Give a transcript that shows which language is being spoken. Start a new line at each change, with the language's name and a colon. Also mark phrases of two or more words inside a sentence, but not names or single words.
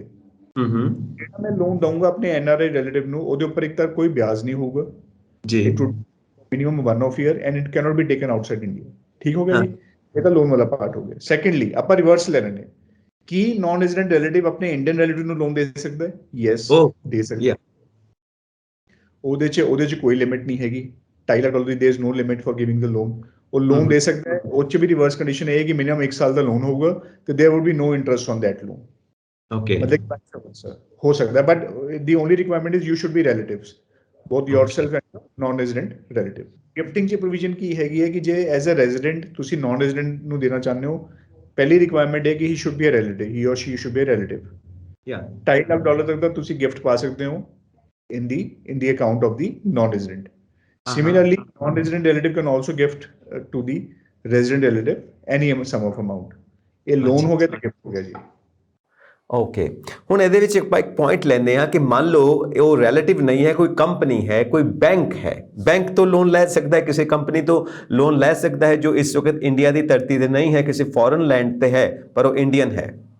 Punjabi: ਜਿਹੜਾ ਮੈਂ ਲੋਨ ਦਊਂਗਾ ਆਪਣੇ
English: NRI relative
Punjabi: ਨੂੰ, ਉਹਦੇ ਉੱਪਰ ਇੱਕ ਤਾਂ ਕੋਈ ਵਿਆਜ ਨਹੀਂ ਹੋਊਗਾ ਜੀ,
English: minimum 1 year and it cannot be taken outside India.
Punjabi: ਠੀਕ ਹੋ ਗਿਆ ਜੀ, ਇਹ ਤਾਂ ਲੋਨ ਵਾਲਾ ਪਾਰਟ ਹੋ ਗਿਆ। ਸੈਕੰਡਲੀ ਆਪਾਂ ਰਿਵਰਸ ਲੈ ਲੈਣੇ, ਕੀ
English: non resident relative
Punjabi: ਆਪਣੇ
English: Indian relative
Punjabi: ਨੂੰ ਲੋਨ ਦੇ ਸਕਦਾ ਹੈ? ਯੈਸ, ਦੇ ਸਕਦਾ। ਉਹਦੇ 'ਚ ਕੋਈ ਲਿਮਿਟ ਨਹੀਂ ਹੈਗੀ। $2.5 ਲੱਖ ਦੀ
English: there is no limit for giving the loan.
Punjabi: ਉਹ ਲੋਨ ਦੇ ਸਕਦਾ ਹੈ। ਉਹ 'ਚ ਵੀ ਰਿਵਰਸ ਕੰਡੀਸ਼ਨ ਇਹ ਹੈ ਕਿ ਮਿਨੀਮਮ 1 ਸਾਲ ਦਾ ਲੋਨ ਹੋਊਗਾ ਤੇ
English: there would be no interest on that loan.
Punjabi: ਓਕੇ, ਮਤਲਬ ਹੋ ਸਕਦਾ,
English: but the only requirement is you should be relatives, both yourself and non-resident relative।
Punjabi: ਗਿਫਟਿੰਗ 'ਚ ਪ੍ਰੋਵੀਜ਼ਨ ਕੀ ਹੈਗੀ ਹੈ ਕਿ ਜੇ
English: as a resident
Punjabi: ਤੁਸੀਂ
English: non resident
Punjabi: ਨੂੰ ਦੇਣਾ ਚਾਹੁੰਦੇ ਹੋ, ਪਹਿਲੀ ਰਿਕੁਆਇਰਮੈਂਟ ਹੈ ਕਿ
English: he should be a relative, he or she should be a relative.
Punjabi: $2.5 ਲੱਖ ਤੱਕ ਦਾ ਤੁਸੀਂ ਗਿਫਟ ਪਾ ਸਕਦੇ ਹੋ
English: in the account of the non-resident। Similarly, non-resident relative can also gift to the resident relative any sum of amount।
Punjabi: ਇਹ ਲੋਨ ਹੋ ਗਿਆ ਤੇ ਗਿਫਟ ਹੋ ਗਿਆ ਜੀ। ਓਕੇ, ਹੁਣ ਇਹਦੇ ਵਿੱਚ ਇੱਕ ਪੁਆਇੰਟ ਲੈਂਦੇ ਹਾਂ ਕਿ ਮੰਨ ਲਓ ਉਹ ਰਿਲੇਟਿਵ ਨਹੀਂ ਹੈ, ਕੋਈ ਕੰਪਨੀ ਹੈ, ਕੋਈ ਬੈਂਕ ਹੈ, ਬੈਂਕ ਤੋਂ ਲੋਨ ਲੈ ਸਕਦਾ ਹੈ, ਕਿਸੇ ਕੰਪਨੀ ਤੋਂ ਲੋਨ ਲੈ ਸਕਦਾ ਹੈ ਜੋ ਇਸ ਵਕਤ ਇੰਡੀਆ ਦੀ ਧਰਤੀ ਤੇ ਨਹੀਂ ਹੈ, ਕਿਸੇ
English: foreign land
Punjabi: ਤੇ ਹੈ ਪਰ ਉਹ ਇੰਡੀਅਨ ਹੈ।